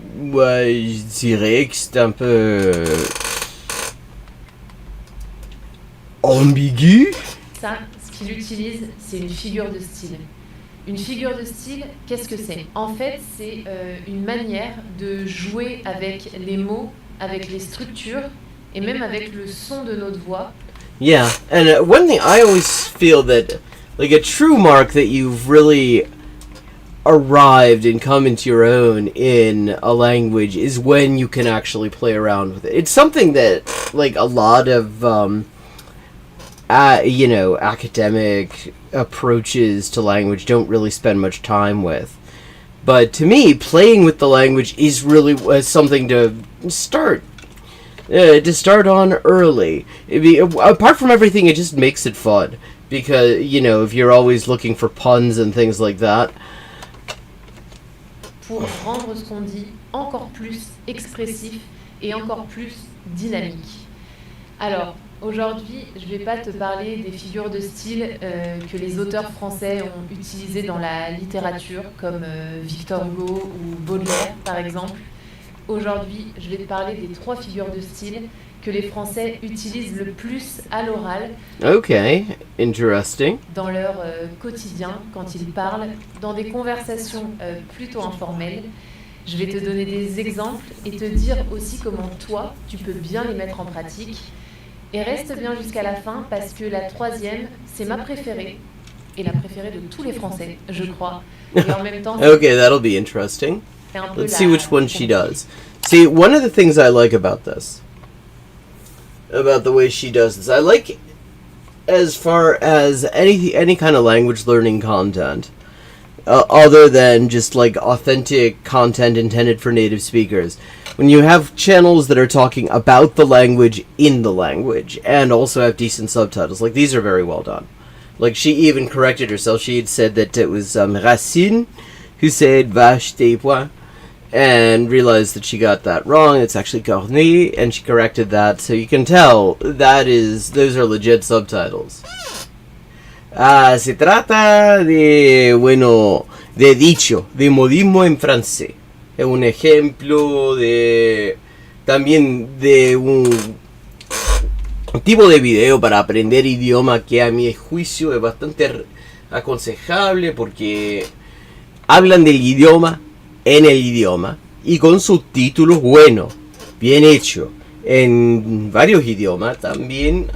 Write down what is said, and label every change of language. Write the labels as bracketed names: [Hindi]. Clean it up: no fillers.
[French] Ouais, je dirais que c'est un peu ambigu. Ça, ce qu'il utilise, c'est une figure de style. Une figure de style, qu'est-ce que c'est? En fait, c'est une manière de jouer avec les mots, avec les structures et même avec le son de notre voix. [English] Yeah, and one thing I always feel that, like, a true mark that you've really arrived and come into your own in a language is when you can actually play around with it. It's something that, like, a lot of academic approaches to language don't really spend much time with. But to me, playing with the language is really something to start To start on early. Apart from everything, it just makes it fun. Because, if you're always looking for puns and things like that. [French] Pour rendre ce qu'on dit encore plus expressif et encore plus dynamique. Alors, aujourd'hui, je ne vais pas te parler des figures de style que les auteurs français ont utilisées dans la littérature, comme Victor Hugo ou Baudelaire, par exemple. Aujourd'hui, je vais te parler des 3 figures de style que les Français utilisent le plus à l'oral. [English] Okay, interesting. [French] Dans leur quotidien, quand ils parlent, dans des conversations plutôt informelles. Je vais te donner des exemples et te dire aussi comment toi, tu peux bien les mettre en pratique. Et reste bien jusqu'à la fin parce que la 3e, c'est ma préférée. Et la préférée de tous les Français, je crois. Et en même temps, [English] Okay, that'll be interesting. [French] c'est un peu [English] Let's see which one she does. See, one of the things I like about the way she does this, I like as far as any kind of language learning content, other than just like authentic content intended for native speakers. When you have channels that are talking about the language in the language and also have decent subtitles, like these are very well done. Like she even corrected herself. She had said that it was Racine who said vache des pois, and realized that she got that wrong. It's actually Corneille, and she corrected that. So you can tell those are legit subtitles. [Spanish] Se trata de dicho, de modismo en francés. Es un ejemplo también de un tipo de video para aprender idioma que a mi juicio es bastante aconsejable porque hablan del idioma en el idioma y con subtítulos buenos, bien hecho, en varios idiomas también.